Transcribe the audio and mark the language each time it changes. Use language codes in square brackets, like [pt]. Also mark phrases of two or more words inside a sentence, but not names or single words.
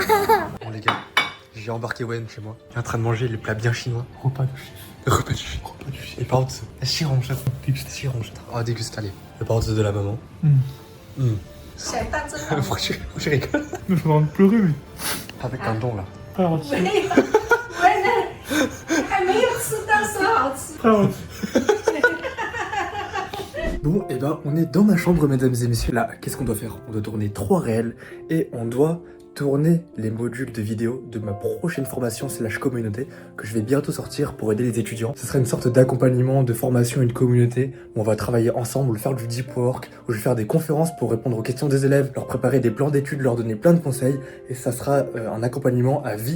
[fr] Bon les gars, j'ai embarqué Wen chez moi. Il est en train de manger les plats bien chinois. repas de chef. Repas du chef. Repas du chef. Et par contre, chiron, chef. Déguste. Chiron, chef. Oh, déguste, allez. Le par contre de la maman. Pourquoi tu rigoles? Mais faut en pleurer, mais. Avec un don là. Frère, [zh] 还没有吃到说好吃。 [fr] frère. Bon, et ben, on est dans ma chambre, mesdames et messieurs. Là, qu'est-ce qu'on doit faire? On doit tourner 3 réels et on doit tourner les modules de vidéo de ma prochaine formation / communauté que je vais bientôt sortir pour aider les étudiants. Ce sera une sorte d'accompagnement, de formation, une communauté où on va travailler ensemble, faire du [en] deep work, [fr] où je vais faire des conférences pour répondre aux questions des élèves, leur préparer des plans d'études, leur donner plein de conseils et ça sera un accompagnement à vie.